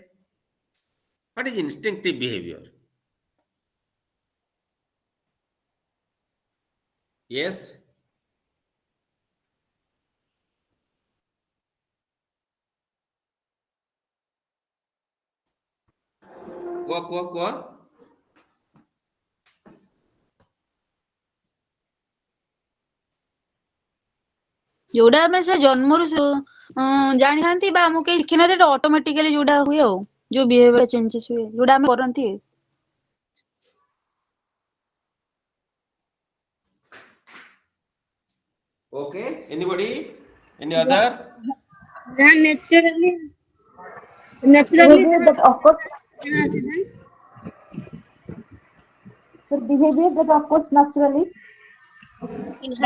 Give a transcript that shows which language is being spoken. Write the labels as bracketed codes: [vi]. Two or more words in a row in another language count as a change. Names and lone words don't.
[en] What is instinctive behavior? Yes? Kuh. [or] ଯୋଉଟା ଆମେ ସେ ଜନ୍ମରୁ ଜାଣିଥାନ୍ତି ବା ଆମକୁ କେହି ଶିଖିନାହାନ୍ତି ଏଟା ଅଟୋମେଟିକାଲି ଯୋଉଟା ହୁଏ ଆଉ ଯୋଉ [en] behavior changes [or] ହୁଏ ଯୋଉଟା ଆମେ କରନ୍ତି। [en] Okay. Anybody? Any other? Behavior that occurs. So behavior that occurs naturally by